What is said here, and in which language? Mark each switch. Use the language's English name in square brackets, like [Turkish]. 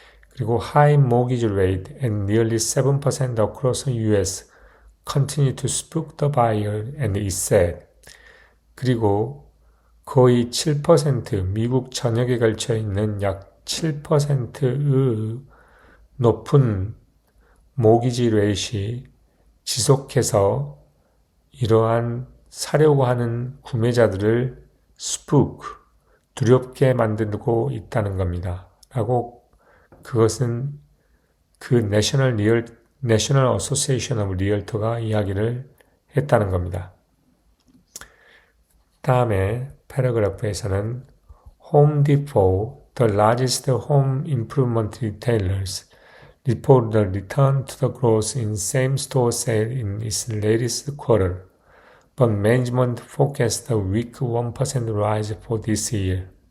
[English] 그리고 high mortgage rate and nearly 7% across the US continue to spook the buyer and it said. [Korean] 그리고 거의 7% 미국 전역에 걸쳐 있는 약 7%의 높은 모기지 레이시 지속해서 이러한 사려고 하는 구매자들을 spook, 두렵게 만들고 있다는 겁니다. 라고 그것은 그 National Association of Realtor가 이야기를 했다는 겁니다. 다음에 패러그래프에서는 [English] Home Depot, the largest home improvement retailers, reported a return to the growth in same-store sales in its latest quarter, but management forecast a weak 1% rise for this year.